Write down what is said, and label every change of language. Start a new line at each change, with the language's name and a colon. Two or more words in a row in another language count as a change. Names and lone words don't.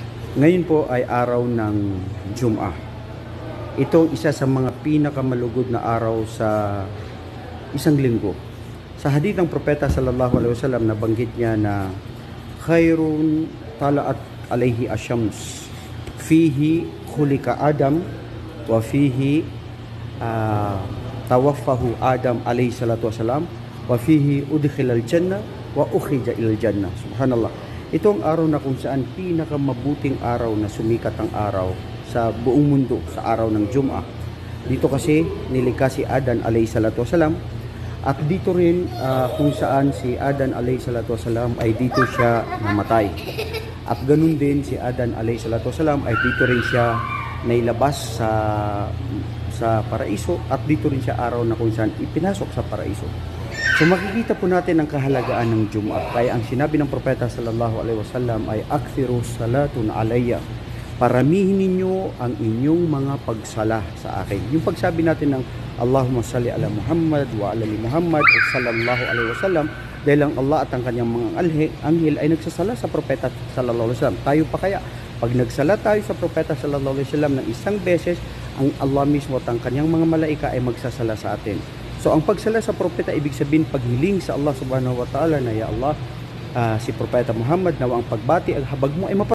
Filipino: Ngayon po ay araw ng Jum'ah. Ito ang isa sa mga pinakamalugod na araw sa isang linggo. Sa hadith ng propeta
Arabic: صلى الله عليه وسلم,
Filipino: nabanggit niya na
Arabic: خير طلعت عليه الشمس، فيه خلق آدم، وفيه توفاه آدم عليه الصلاة والسلام، وفيه أدخل الجنة وأخرج إلى الجنة. سبحان الله.
Filipino: Ito ang araw na kung saan pinakamabuting araw na sumikat ang araw sa buong mundo, sa araw ng Jum'ah. Dito kasi nilikha si Adan
Arabic: عليه الصلاة والسلام,
Filipino: at dito rin kung saan si Adan
Arabic: عليه الصلاة والسلام
Filipino: ay dito siya namatay. At ganun din si Adan
Arabic: عليه الصلاة والسلام
Filipino: ay dito rin siya nailabas sa paraiso, at dito rin siya araw na kung saan ipinasok sa paraiso. So makikita po natin ang kahalagaan ng Jum'ah. Kaya ang sinabi ng propeta
Arabic: صلى الله عليه وسلم
Filipino: ay
Arabic: أكثروا صلاة علي.
Filipino: Paramihin ninyo ang inyong mga pagsala sa akin. Yung pagsabi natin ng
Arabic: اللهم صل على محمد وعلى آل محمد صلى الله عليه وسلم,
Filipino: dahil ang Allah at ang kanyang mga anghel ay nagsasala sa propeta
Arabic: صلى الله عليه وسلم.
Filipino: Tayo pa kaya, pag nagsala tayo sa propeta
Arabic: صلى الله عليه وسلم
Filipino: ng isang beses, ang Allah mismo at ang kanyang mga malaika ay magsasala sa atin. So ang pagsala sa propeta, ibig sabihin paghiling sa Allah
Arabic: سبحانه وتعالى
Filipino: na,
Arabic: يا الله,
Filipino: si propeta Muhammad, nawa ang pagbati, ang habag mo ay